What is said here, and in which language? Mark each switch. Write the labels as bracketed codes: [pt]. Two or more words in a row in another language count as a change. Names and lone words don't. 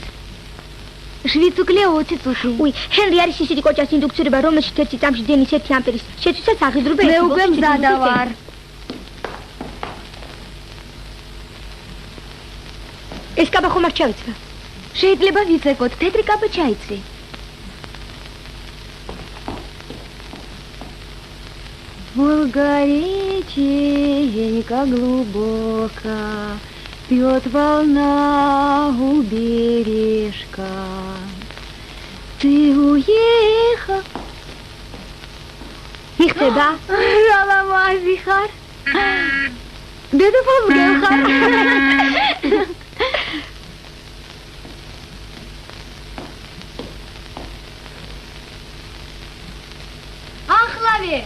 [ka] შვიდუკლია 20 წუთი. უი, ჰენრი არის ისეთი კოჭას ინდუქციურობა, რომელშიც ერთი წამში დენის 1 ამპერის შეცვლისას აღიძვრება 1 ვოლტის. მე უკვე მზადა ვარ. ეს კაბა ხომ არ ჩავიცვა? შეიძლება ვიცეკოთ, თეთრი კაბა ჩაიცი. [ru] Волга реченька глубока, пьет волна у бережка. Ты уехал. [ka] მიხდება? რა ლამაზი ხარ? დედოფალ გელხარ? ახლავე.